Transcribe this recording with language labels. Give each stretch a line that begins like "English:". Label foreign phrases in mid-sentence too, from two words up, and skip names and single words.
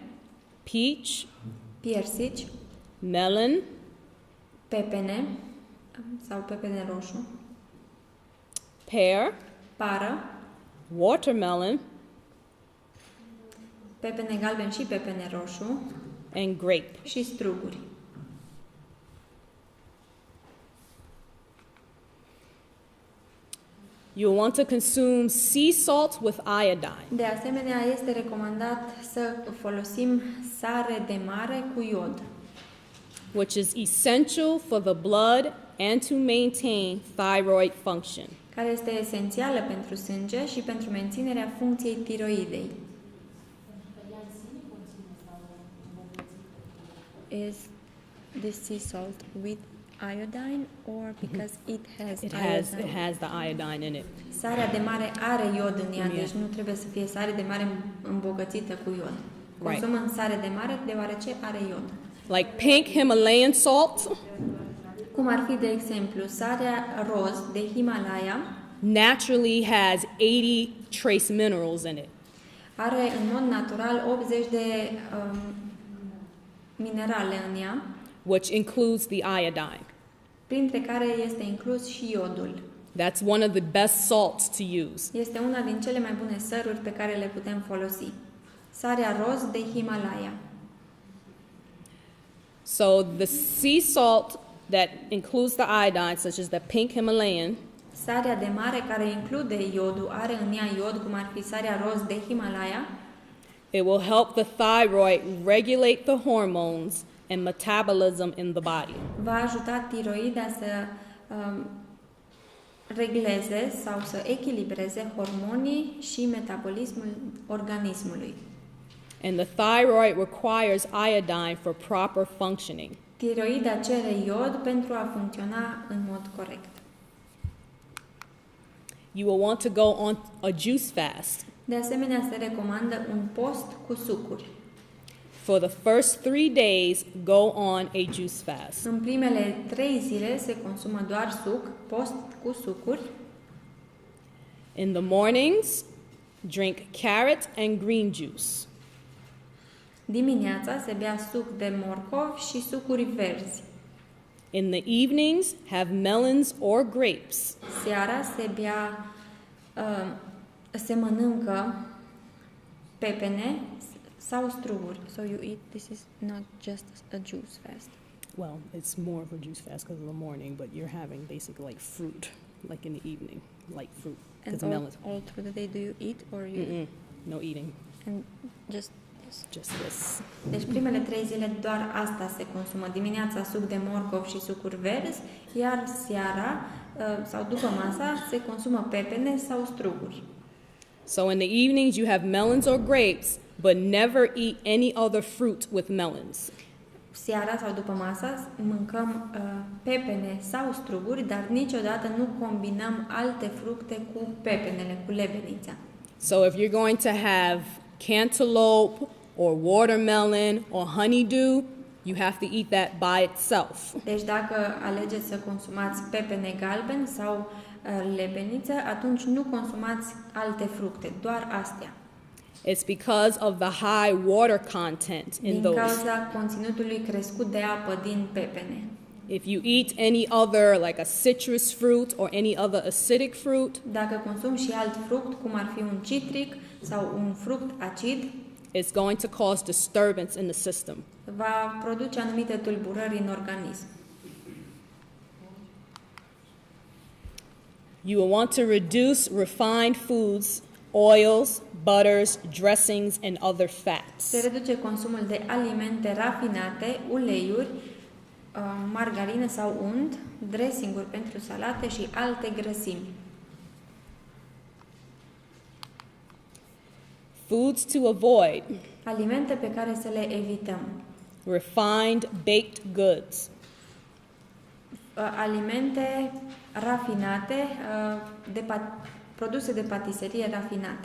English: peach,
Romanian: piersici,
English: melon,
Romanian: pepene sau pepene roșu,
English: pear,
Romanian: pară,
English: watermelon,
Romanian: pepene galben și pepene roșu
English: and grape.
Romanian: și struguri.
English: You'll want to consume sea salt with iodine.
Romanian: De asemenea, este recomandat să folosim sare de mare cu iod,
English: which is essential for the blood and to maintain thyroid function.
Romanian: care este esențială pentru sânge și pentru menținerea funcției tiroidei.
English: Is the sea salt with iodine or because it has It iodine? has the iodine in it.
Romanian: Sarea de mare are iod în ea,
English: Yeah.
Romanian: deci nu trebuie să fie sare de mare îmbogățită cu iod.
English: Right.
Romanian: Consumăm sare de mare deoarece are iod.
English: Like pink Himalayan salt,
Romanian: Cum ar fi, de exemplu, sarea roz de Himalaya
English: naturally has 80 trace minerals in it.
Romanian: are în mod natural 80 de minerale în ea,
English: Which includes the iodine.
Romanian: printre care este inclus și iodul.
English: That's one of the best salts to use.
Romanian: Este una din cele mai bune săruri pe care le putem folosi. Sarea roz de Himalaya.
English: So the sea salt that includes the iodine, such as the pink Himalayan,
Romanian: Sarea de mare care include iodul, are în ea iod, cum ar fi sarea roz de Himalaya,
English: it will help the thyroid regulate the hormones and metabolism in the body.
Romanian: va ajuta tiroida să regleze sau să echilibreze hormonii și metabolismul organismului.
English: And the thyroid requires iodine for proper functioning.
Romanian: Tiroida cere iod pentru a funcționa în mod corect.
English: You will want to go on a juice fast.
Romanian: De asemenea, se recomandă un post cu sucuri.
English: For the first 3 days, go on a juice fast.
Romanian: În primele 3 zile se consumă doar suc, post cu sucuri.
English: In the mornings, drink carrot and green juice.
Romanian: Dimineața se bea suc de morcov și sucuri verzi.
English: In the evenings, have melons or grapes.
Romanian: Seara se mănâncă pepene sau struguri.
English: So you eat, this is not just a juice fast. Well, it's more of a juice fast because of the morning, but you're having basically like fruit, like in the evening, like fruit. And Because melons. all through the day do you eat or you No eating, and just this? just this.
Romanian: Deci primele 3 zile doar asta se consumă. Dimineața suc de morcov și sucuri verzi, iar seara sau după masa se consumă pepene sau struguri.
English: So in the evenings, you have melons or grapes, but never eat any other fruit with melons.
Romanian: Seara sau după masa mâncăm pepene sau struguri, dar niciodată nu combinăm alte fructe cu pepenele, cu lebenița.
English: So if you're going to have cantaloupe or watermelon or honeydew, you have to eat that by itself.
Romanian: Deci dacă alegeți să consumați pepene galben sau lebeniță, atunci nu consumați alte fructe, doar astea.
English: It's because of the high water content in
Romanian: Din
English: those.
Romanian: cauza conținutului crescut de apă din pepene.
English: If you eat any other, like a citrus fruit or any other acidic fruit,
Romanian: Dacă consumi și alt fruct, cum ar fi un citric sau un fruct acid,
English: it's going to cause disturbance in the system.
Romanian: va produce anumite tulburări în organism.
English: You will want to reduce refined foods, oils, butters, dressings, and other
Romanian: Se
English: fats.
Romanian: reduce consumul de alimente rafinate, uleiuri, margarină sau unt, dressinguri pentru salate și alte grăsimi.
English: Foods to avoid:
Romanian: Alimente pe care să le evităm.
English: refined baked goods,
Romanian: Alimente rafinate, produse de patiserie rafinate.